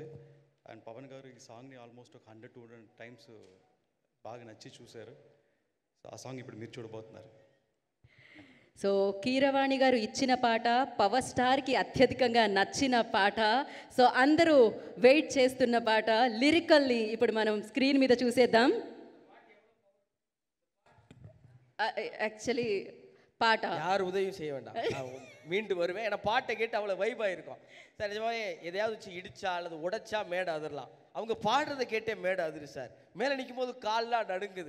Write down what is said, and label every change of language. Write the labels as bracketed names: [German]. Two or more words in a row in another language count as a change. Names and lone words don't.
[Telugu] అండ్ పవన్ గారు ఈ సాంగ్ని ఆల్మోస్ట్ ఒక 100-200 టైమ్స్ బాగా నచ్చి చూశారు. సో ఆ సాంగ్ ఇప్పుడు మీరు చూడబోతున్నారు. సో కీరవాణి గారు ఇచ్చిన పాట పవర్ స్టార్కి అత్యధికంగా నచ్చిన పాట. సో అందరూ వెయిట్ చేస్తున్న పాట లిరికల్ని ఇప్పుడు మనం స్క్రీన్ మీద చూసేద్దాం. [Tamil] ஆக்சுவலி பாட்டா யார் உதவியும் செய்ய வேண்டாம், மீண்டு வருவேன். ஏன்னா பாட்டை கேட்டு அவ்வளோ வைபாக இருக்கும் சார். நிஜமாவே எதையாவது வச்சு இடிச்சா அல்லது உடைச்சா மேடை அதிரலாம். அவங்க பாடுறதை கேட்டே மேடை அதிரு சார். மேலே நிற்கும் போது கால்லாம் நடுங்குது.